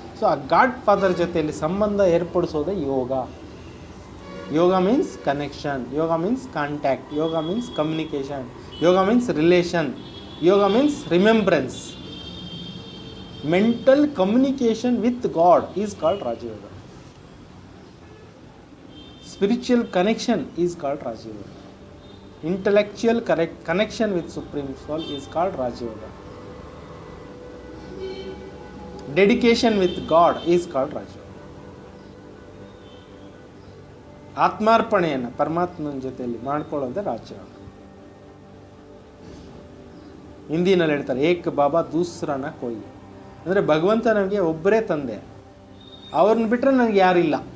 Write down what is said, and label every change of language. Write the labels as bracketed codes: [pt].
[kn] So ಆ god father ಜೊತೆಯಲ್ಲಿ ಸಂಬಂಧ ಏರ್ಪಡಿಸೋದೇ ಯೋಗ. [en] Yoga means connection, yoga means contact, yoga means communication, yoga means relation, yoga means remembrance. Mental communication with God is called Rajayoga. Spiritual connection is called Rajayoga. Intellectual connection with Supreme Soul is called Raja Yoga. Dedication with God is called Raja Yoga. [kn] ಆತ್ಮಾರ್ಪಣೆಯನ್ನು ಪರಮಾತ್ಮನ ಜೊತೆಯಲ್ಲಿ ಮಾಡ್ಕೊಳ್ಳೋದೇ ರಾಜ ಯೋಗ. ಹಿಂದಿನಲ್ಲಿ ಹೇಳ್ತಾರೆ, [hi] ಏಕ್ ಬಾಬಾ ದೂಸರಾನ ಕೋಯಿ. [kn] ಅಂದರೆ ಭಗವಂತ ನನಗೆ ಒಬ್ಬರೇ ತಂದೆ, ಅವ್ರನ್ನ ಬಿಟ್ಟರೆ ನನಗೆ ಯಾರಿಲ್ಲ.